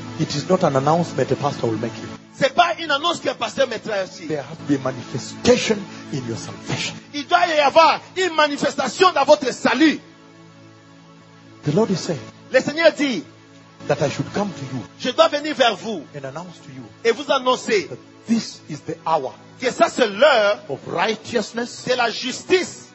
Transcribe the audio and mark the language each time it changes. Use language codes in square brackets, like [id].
[en] It is not an announcement a pastor will make you. [fr] C'est pas une annonce qu'un pasteur mettra ici. [en] There has to be a manifestation in your salvation. [fr] Il doit y avoir une manifestation dans votre salut. [en] The Lord is saying, [fr] le Seigneur dit, [en] that I should come to you, [fr] je dois venir vers vous, [en] and announce to you, [fr] et vous annoncer, [en] that this is the hour, [fr] que ça c'est l'heure, [en] of righteousness, [fr] de la justice,